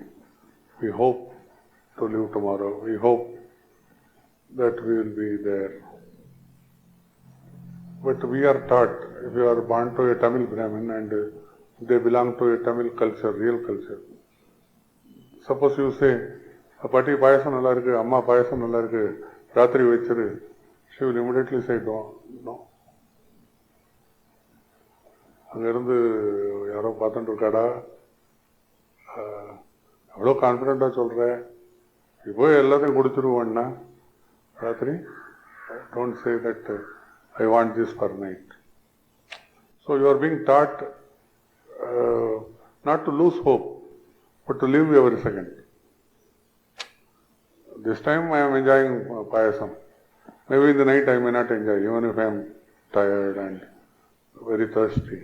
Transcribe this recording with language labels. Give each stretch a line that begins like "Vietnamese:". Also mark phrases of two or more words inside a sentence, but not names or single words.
English: We hope to live tomorrow. We hope that we will be there. But we are taught, if you are born to a Tamil Brahmin and they belong to a Tamil culture, real culture. Suppose you say,
Tamil: பாட்டி பாயசம் நல்லா இருக்கு, அம்மா பாயசம் நல்லா இருக்கு, ராத்திரி வெச்சிரு,
English: she will immediately say, no.
Tamil: அங்கேருந்து யாரோ பார்த்துட்டு இருக்காடா, அவ்வளோ கான்ஃபிடென்ட்டாக சொல்கிறேன், இப்போ எல்லாத்தையும் குடிச்சிருவோன்னா ராத்திரி,
English: Don't say that I want this for night. So you are being taught not to lose hope, but to live every second. This time I am enjoying payasam. Maybe in the night I may not enjoy, even if I am tired and very thirsty.